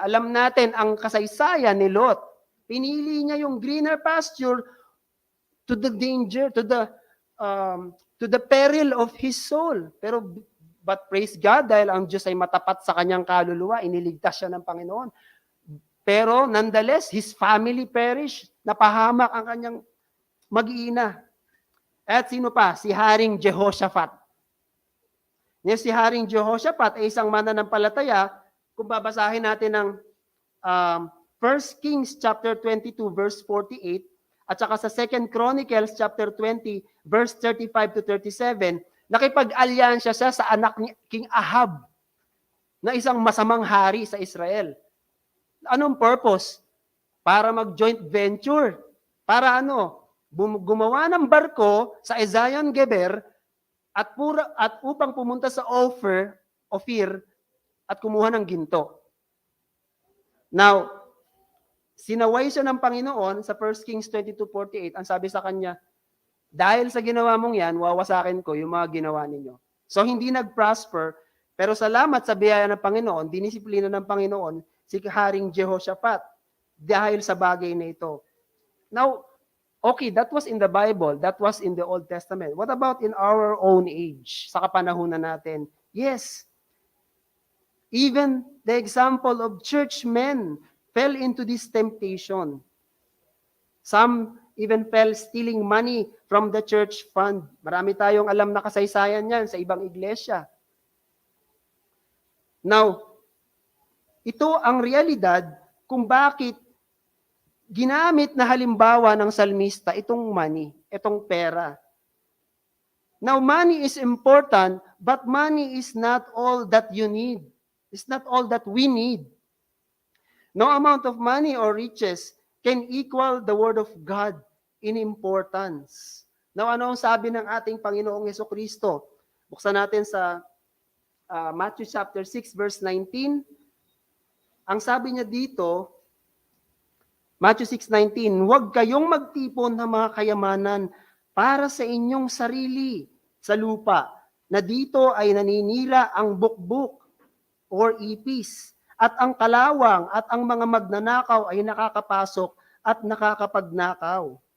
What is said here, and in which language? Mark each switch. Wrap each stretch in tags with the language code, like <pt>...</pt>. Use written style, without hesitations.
<tl>Alam natin ang kasaysayan ni Lot. Pinili niya yung</tl> <en>greener pasture to the danger, to the peril of his soul. But praise God,</en> <tl>dahil ang Diyos ay matapat sa kanyang kaluluwa, iniligtas siya ng Panginoon.</tl> <en>Pero nonetheless, his family perished.</en> <tl>Napahamak ang kanyang mag-iina. At sino pa? Si Haring Jehoshaphat. Si Haring Jehoshaphat ay isang mananampalataya. Kung babasahin natin ng 1 Kings chapter 22 verse 48 at saka sa 2 Chronicles chapter 20 verse 35 to 37, nakipag-alyansya siya sa anak ni King Ahab na isang masamang hari sa Israel. Anong purpose? Para mag-joint venture. Para gumawa ng barko sa Ezion-Geber at upang pumunta sa Ophir at kumuha ng ginto. Now, sinaway siya ng Panginoon sa 1 Kings 22:48. Ang sabi sa kanya, dahil sa ginawa mong yan, wawasakin ko yung mga ginawa ninyo. So, hindi nag-prosper, pero salamat sa biyaya ng Panginoon, dinisiplina ng Panginoon, si Haring Jehoshaphat, dahil sa bagay na ito.</tl> <en>Now, okay, that was in the Bible, that was in the Old Testament. What about in our own age,</en> <tl>sa kapanahunan natin?</tl> <en>Yes, even the example of churchmen fell into this temptation. Some even fell stealing money from the church fund.</en> <tl>Marami tayong alam na kasaysayan yan sa ibang iglesia. Now, ito ang realidad kung bakit ginamit na halimbawa ng salmista itong money, itong pera.</tl> <en>Now, money is important, but money is not all that you need. It's not all that we need. No amount of money or riches can equal the Word of God in importance.</en> <tl>Now, ano ang sabi ng ating Panginoong Jesucristo? Buksan natin sa Matthew chapter 6, verse 19. Ang sabi niya dito, Matthew 6:19, huwag kayong magtipon ng mga kayamanan para sa inyong sarili sa lupa, na dito ay naninira ang bukbuk or ipis, at ang kalawang at ang mga magnanakaw ay nakakapasok at nakakapagnakaw.</tl>